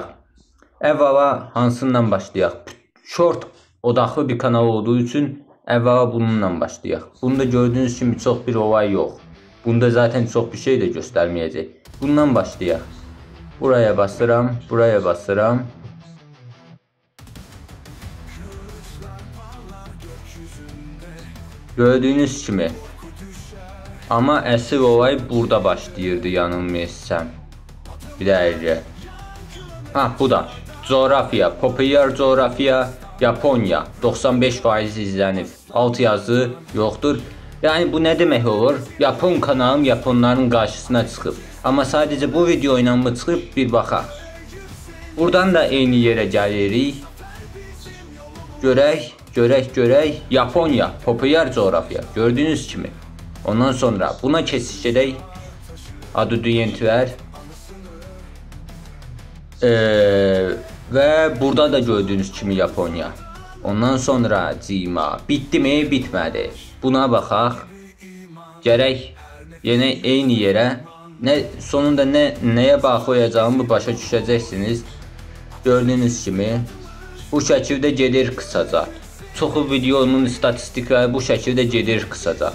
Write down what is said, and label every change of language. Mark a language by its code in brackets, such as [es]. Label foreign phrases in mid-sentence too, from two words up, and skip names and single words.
[az] Əvvəla hansından başlayaq? Short odaqlı bir kanal olduğu üçün əvvəla bununla başlayaq. Bunda gördüğünüz kimi çox bir olay yox. Bunda zaten çox bir şey də göstərməyəcək. Bundan başlayaq. Buraya basıram, buraya basıram. Gördüğünüz kimi. Ama əsl olay burada başlayırdı yanılmıyorsam. Bir dəqiqə. Bu da. Coğrafya, popüler coğrafya, Japonya 95% izlənib. Alt yazı yoxdur. [tr] Yani bu ne demek olur? [az] Yapon kanalım Yaponların karşısına çıxıb. Ama sadece bu video ilə mı çıxıb bir baxaq. Buradan da eyni yerə gəlirik. Görək. Japonya, popüler coğrafya. Gördüğünüz kimi. Ondan sonra buna keçiş edək. Adı-düyentlər. Ve burada da gördüğünüz kimi Japonya. Ondan sonra Cima. [tr] Bitti mi? [az] Bitmədi. Buna baxaq. Gərək yenə eyni yerə sonunda nəyə baxacağımı başa düşəcəksiniz. Gördüyünüz kimi bu şəkildə gedir qısaca. Çoxu videonun istatistikləri bu şəkildə gedir qısaca.